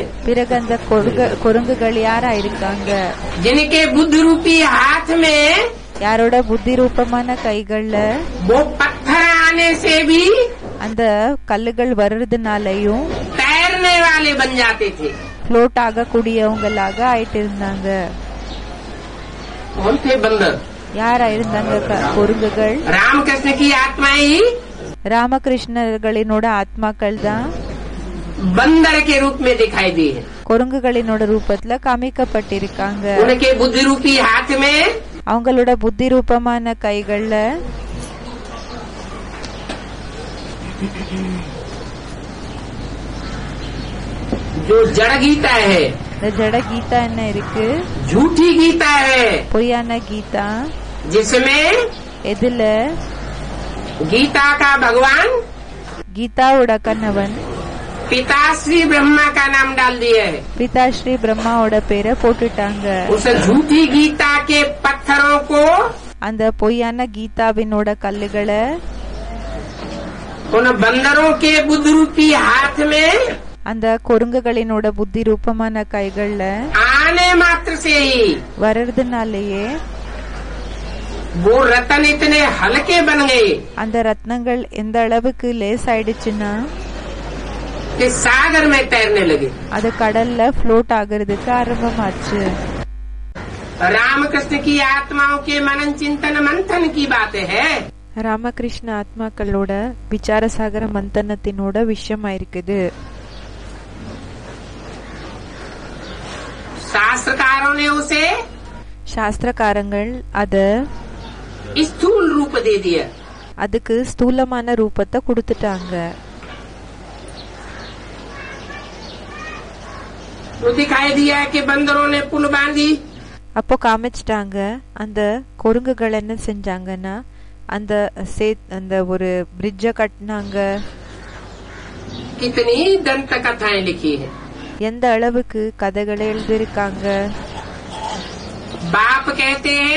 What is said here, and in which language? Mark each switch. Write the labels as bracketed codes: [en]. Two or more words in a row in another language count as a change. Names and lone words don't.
[ta] பிறகு அந்த குரங்குகள் யாரா இருக்காங்க? [hi] जिनके बुद्ध रूपी हाथ में [ta] யாரோட புத்தி ரூபமான கைகள்ல [hi] वो पत्थर आने से भी [ta] அந்த கல்லுகள் வர்றதுனாலயும் [hi] तैरने वाले बन जाते थे. [ta] ஃப்ளோட் ஆகக்கூடியவங்களாக ஆயிட்டு இருந்தாங்க. [hi] कौन थे बंदर? [ta] யாரா இருந்தாங்க குரங்குகள்? [hi] रामकृष्ण की आत्माएं ही [ta] ராமகிருஷ்ணர்களினோட ஆத்மாக்கள் தான் [hi] बंदर के रूप में दिखाई दी है. [ta] குரங்குகளினோட ரூபத்துல காமிக்கப்பட்டிருக்காங்க. [hi] उनके बुद्धि रूपी हाथ में [ta] அவங்களோட புத்தி ரூபமான கைகள்ல [hi] जो जड़ गीता है, [ta] இந்த ஜட கீதா என்ன இருக்கு? [hi] झूठी गीता है, [ta] பொய்யான கீதா. [hi] जिसमें [ta] எதுல? [hi] गीता का भगवान [ta] கீதாவோட கணவன் [hi] पिताश्री ब्रह्मा का नाम डाल दिए है. [ta] பிதாஸ்ரீ பிரம்மாவோட பேரை போட்டுட்டாங்க. [hi] उस झूठी गीता के पत्थरों को [ta] அந்த பொய்யான கீதாவினோட கல்லுகளை [hi] उन बंदरों के बुद्ध रूपी हाथ में [ta] அந்த குரங்குகளினோட புத்தி ரூபமான கைகள்ல [hi] आने मात्र से ही [ta] வர்றதுனாலயே [hi] वो रतन इतने हल्के बन गए [ta] அந்த ரத்னங்கள் எந்த அளவுக்கு லேஸ் ஆயிடுச்சுன்னா [hi] कि सागर में तैरने लगे। [ta] அது கடல்ல ஃப்ளோட் ஆகிறதுக்கு ஆரம்பமாச்சு. [hi] रामकृष्ण की आत्माओं के मनन चिंतन मंथन की बातें है। [ta] ராமகிருஷ்ண ஆத்மாக்களோட விசாரசாகர மந்தனத்தினோட விஷயமா இருக்குது. [hi] शास्त्रकारों ने उसे [ta] சாஸ்திரக்காரங்கள் அத [hi] स्थूल रूप दे दिया। [ta] அதுக்கு ஸ்தூலமான ரூபத்தை கொடுத்துட்டாங்க. [hi] तो दिखाई दिया कि बंदरों ने पुल बांधी। [ta] அப்போ காமிச்சிட்டாங்க அந்த குரங்குகள் என்ன செஞ்சாங்கன்னா அந்த ஒரு பிரிட்ஜ கட்டினாங்க. [hi] कितनी दंत कथाएं लिखी है। [ta] எந்த அளவுக்கு கதைகளை எழுதியிருக்காங்க. [hi] बाप कहते हैं